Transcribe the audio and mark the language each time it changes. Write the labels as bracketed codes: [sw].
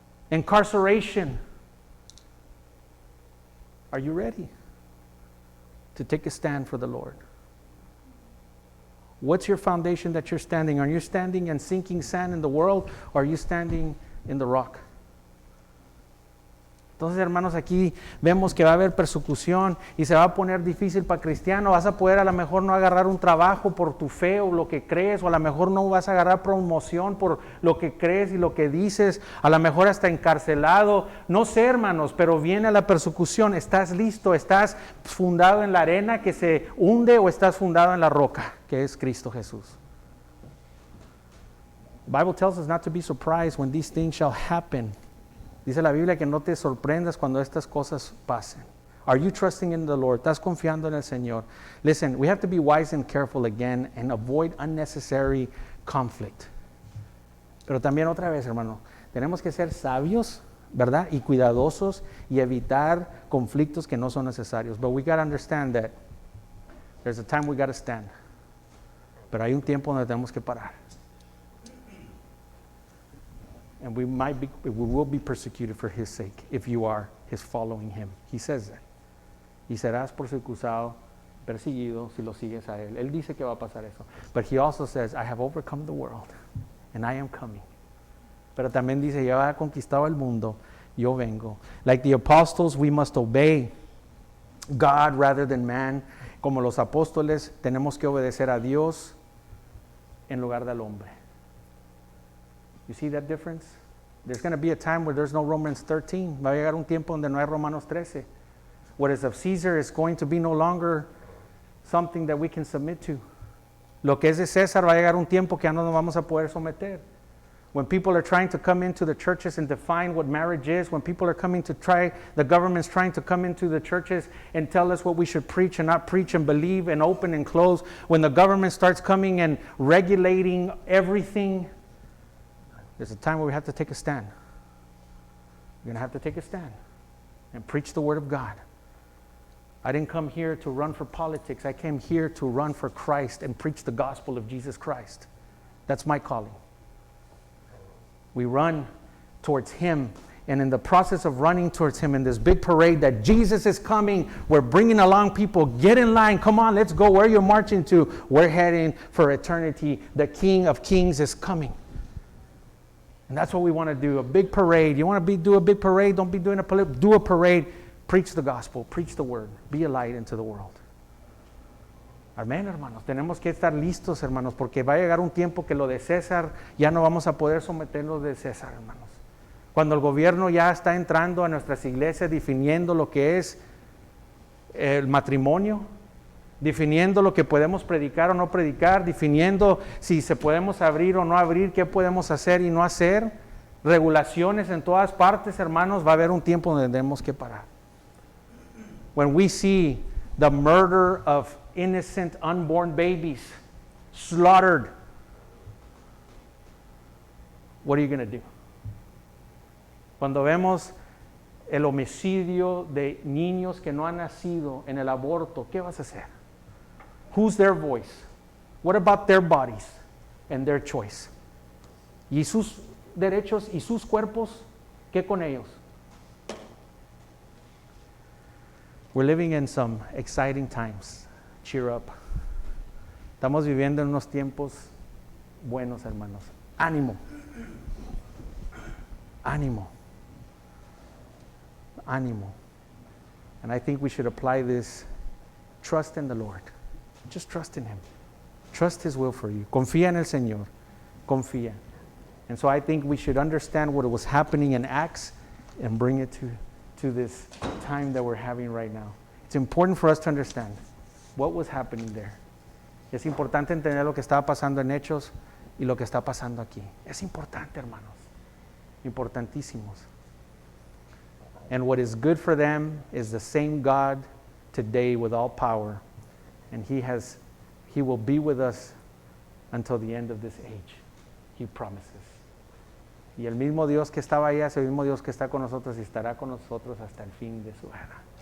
[en] Incarceration. Are you ready to take a stand for the Lord? What's your foundation that you're standing on? Are you standing in sinking sand in the world, or are you standing in the rock? [es] Entonces, hermanos, aquí vemos que va a haber persecución y se va a poner difícil para cristiano. Vas a poder a lo mejor no agarrar un trabajo por tu fe o lo que crees, o a lo mejor no vas a agarrar promoción por lo que crees y lo que dices, a lo mejor hasta encarcelado. No sé, hermanos, pero viene la persecución. ¿Estás listo? ¿Estás fundado en la arena que se hunde o estás fundado en la roca, que es Cristo Jesús? [en] The Bible tells us not to be surprised when these things shall happen. [es] Dice la Biblia que no te sorprendas cuando estas cosas pasen. [en] Are you trusting in the Lord? [es] ¿Estás confiando en el Señor? [en] Listen, we have to be wise and careful again and avoid unnecessary conflict. [es] Pero también otra vez, hermano, tenemos que ser sabios, ¿verdad? Y cuidadosos y evitar conflictos que no son necesarios. [en] But we got to understand that there's a time we got to stand. [es] Pero hay un tiempo donde tenemos que parar. [en] And we will be persecuted for his sake if you are his following him. He says that. [es] Y serás perseguido si lo sigues a él. Él dice que va a pasar eso. [en] But he also says, I have overcome the world and I am coming. [es] Pero también dice, ya he conquistado el mundo, yo vengo. [en] Like the apostles, we must obey God rather than man. [es] Como los apóstoles, tenemos que obedecer a Dios en lugar del hombre. [en] You see that difference? There's going to be a time where there's no Romans 13. [es] Va a llegar un tiempo donde no hay Romanos 13. [en] What is of Caesar is going to be no longer something that we can submit to. [es] Lo que es de César va a llegar un tiempo que ya no nos vamos a poder someter. [en] When people are trying to come into the churches and define what marriage is, when people are coming to the government's trying to come into the churches and tell us what we should preach and not preach and believe and open and close, when the government starts coming and regulating everything, there's a time where we have to take a stand. We're going to have to take a stand and preach the Word of God. I didn't come here to run for politics. I came here to run for Christ and preach the gospel of Jesus Christ. That's my calling. We run towards Him And in the process of running towards him in this big parade that Jesus is coming, we're bringing along people, get in line, come on, let's go. Where are you marching to? We're heading for eternity. The King of Kings is coming. And that's what we want to do, a big parade. You want to do a big parade? Don't be doing do a parade. Preach the gospel, preach the word. Be a light into the world. [es] Amén, hermanos. Tenemos que estar listos, hermanos, porque va a llegar un tiempo que lo de César ya no vamos a poder someternos de César, hermanos. Cuando el gobierno ya está entrando a nuestras iglesias definiendo lo que es el matrimonio, definiendo lo que podemos predicar o no predicar, definiendo si se podemos abrir o no abrir, qué podemos hacer y no hacer, regulaciones en todas partes, hermanos, va a haber un tiempo donde tenemos que parar. [en] When we see the murder of innocent unborn babies slaughtered, what are you going to do? [es] Cuando vemos el homicidio de niños que no han nacido en el aborto, ¿qué vas a hacer? [en] Who's their voice? What about their bodies and their choice? [es] ¿Y sus derechos y sus cuerpos? ¿Qué con ellos? [en] We're living in some exciting times. Cheer up. [es] Estamos viviendo en unos tiempos buenos, hermanos. Ánimo. Ánimo. Ánimo. [en] And I think we should apply this. Trust in the Lord. Just trust in Him. Trust His will for you. [es] Confía en el Señor. Confía. [en] And so I think we should understand what was happening in Acts and bring it to this time that we're having right now. It's important for us to understand what was happening there. [es] Es importante entender lo que estaba pasando en Hechos y lo que está pasando aquí. Es importante, hermanos. Importantísimos. [en] And what is good for them is the same God today with all power. And He will be with us until the end of this age. He promises. [es] Y el mismo Dios que estaba allá es el mismo Dios que está con nosotros y estará con nosotros hasta el fin de su era.